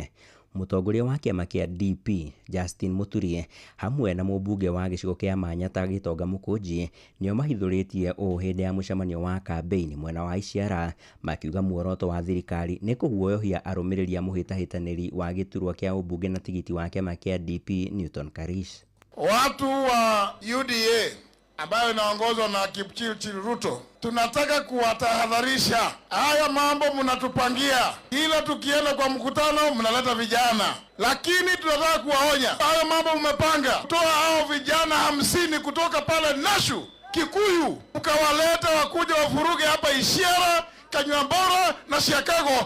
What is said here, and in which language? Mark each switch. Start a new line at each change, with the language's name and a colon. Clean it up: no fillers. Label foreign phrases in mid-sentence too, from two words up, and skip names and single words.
Kikuyu: Mũtongoria wa kĩama kĩa DP Justin Muturi hamwe na mũmbunge wa gĩcigo kĩa Manyata Gĩtonga Mũkũnji nĩo mahithũrĩtie ũũ hĩndĩ ya mũcemanio wa kambeini mwena wa Isiara, makiuga muoroto wa thirikari nĩ kũguoyohia arũmĩrĩri a mũhĩtahĩtanĩri wa gĩturwa kĩa ũmbunge na tigiti wa kĩama kĩa DP Newton Karish.
Swahili: Watu wa UDA ambayo inaongozwa na Kipchirchir Ruto, tunataka kuwatahadharisha. Haya mambo mnatupangia, kila tukienda kwa mkutano mnaleta vijana, lakini tunataka kuwaonya, haya mambo mmepanga kutoa hao vijana 50 kutoka pale Nashu Kikuyu, ukawaleta wakuja wafuruge hapa Isiara, Kanywambora na Siakago.